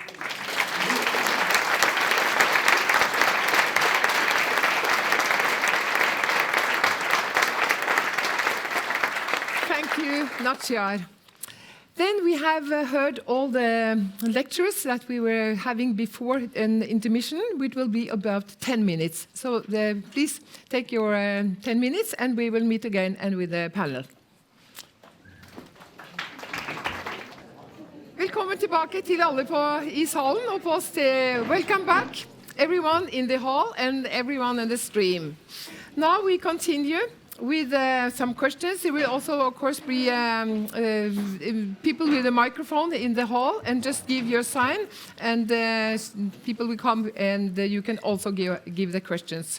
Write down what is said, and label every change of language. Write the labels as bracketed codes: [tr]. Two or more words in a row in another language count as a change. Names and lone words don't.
[en] Thank you, Natjar. Then we have heard all the lectures that we were having before an intermission, which will be about 10 minutes. So please take your 10 minutes and we will meet again and with the panel. [no] Velkommen tilbake til alle i salen og på sted. [en] Welcome back, everyone in the hall and everyone in the stream. Now we continue with some questions. There will also, of course, be people with a microphone in the hall, and just give your sign, and people will come, and you can also give the questions.